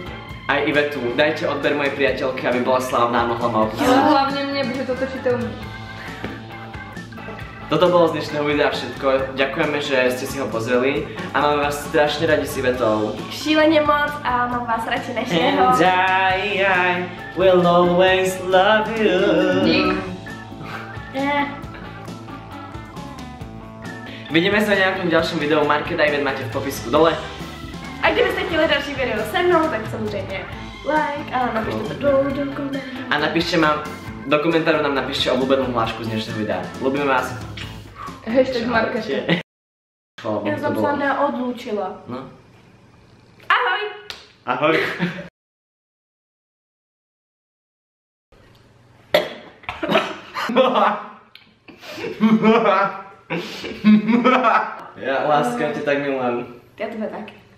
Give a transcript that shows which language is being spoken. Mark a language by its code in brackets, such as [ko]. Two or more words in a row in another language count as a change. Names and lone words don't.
[sk] Aj Ivetu, dajte odber mojej priateľke, aby bola slávna a mohla ma Ale opustiť. [cs] hlavně mě, protože to točíte u mě. [sk] Toto bolo z dnešného videa všetko. Ďakujeme, že ste si ho pozreli a máme vás strašne radi s Ivetou. [cs] Šíleně moc a mám vás radši než jeho. [en] And I will always love you. [cs] Dík. [sk] Vidíme sa v nejakom ďalším videu, Markéta a Ivet máte v popisku dole. [cs] A kdybyste chtěli další video se mnou, tak samozřejmě like a napište to dolů do komentářů. [sk] A napíšte do komentáru nám napíšte obľúbenú hlášku z dnešného videa. Ľubíme vás. Hashtag Markéta. [cs] Já jsem se neodlučila. No. Ahoj! [sk] Ahoj. Ja láska, ťa tak milujem. [cs] Já tebe taky.